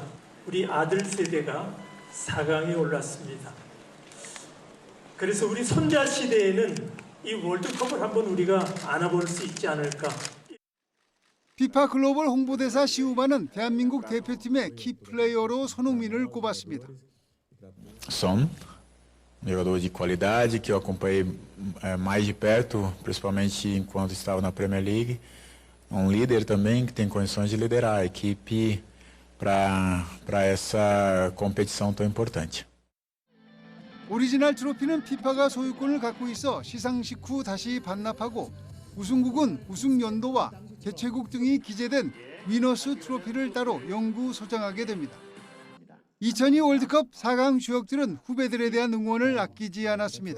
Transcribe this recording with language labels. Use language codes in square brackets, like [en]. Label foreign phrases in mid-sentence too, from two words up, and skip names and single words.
[ko] 우리 아들 세대가 4강에 올랐습니다. 그래서 우리 손자 시대에는 이 월드컵을 한번 우리가 안아볼 수 있지 않을까. 피파 글로벌 홍보대사 시우바는 대한민국 대표팀의 키플레이어로 손흥민을 꼽았습니다. [pt] Son jogador de qualidade que eu acompanhei mais de perto, principalmente enquanto estava na Premier League. Líder também que tem condições de liderar a equipe para essa competição tão importante. [ko] 오리지널 트로피는 피파가 소유권을 갖고 있어 시상식 후 다시 반납하고 우승국은 우승 연도와 개최국 등이 기재된 위너스 트로피를 따로 영구 소장하게 됩니다. 2002 월드컵 4강 주역들은 후배들에 대한 응원을 아끼지 않았습니다.